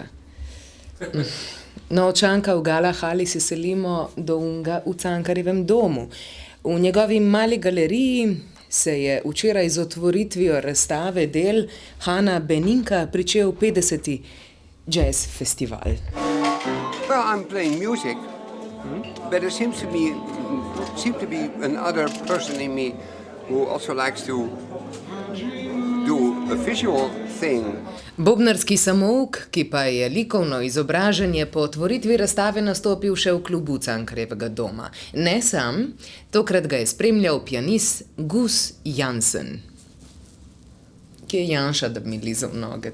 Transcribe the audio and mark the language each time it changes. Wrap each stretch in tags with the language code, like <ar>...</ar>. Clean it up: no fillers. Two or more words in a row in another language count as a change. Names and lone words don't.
<sl>No, od Čanka v Gala hali se selimo do unga v Cankarjevem domu. V njegovi mali galeriji se je včeraj z otvoritvijo razstave del Hana Beninka pričel 50. jazz festival.</sl> <en>Well, I'm playing music, but there seems to be another person in me who also likes to do a visual thing.</en> <sl>Bobnarski samouk, ki pa je likovno izobražanje po otvoritvi razstave nastopil še v klubu Cankarjevega doma. Ne sam, tokrat ga je spremljal pianist Gus Jansen. Kje je Janša, da bi mi lizal noge?</sl>